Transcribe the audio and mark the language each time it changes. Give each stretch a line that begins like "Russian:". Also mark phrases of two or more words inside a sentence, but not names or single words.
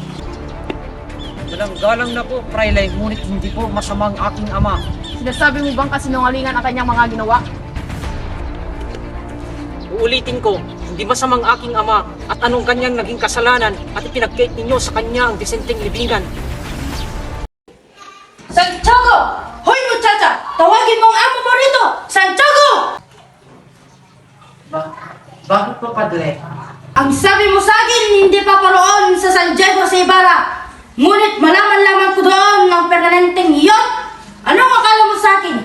Filipino: Walang galang na po, Fraile, ngunit hindi po masama ang aking ama. Sinasabi mo bang kasinungalingan ang kanyang mga ginawa? Uulitin ko, hindi masamang aking ama at anong kanyang naging kasalanan at ipinagkait ninyo sa kanya ang disenteng libingan. Santiago! Hoy muchacha! Tawagin mo ang amo mo rito! Santiago! Bakit po, Padre? Ang sabi mo sa akin, hindi pa paroon sa San Diego sa Ibarra. Ngunit malaman lamang ko doon ng permanenteng iyon. Anong akala mo sa akin?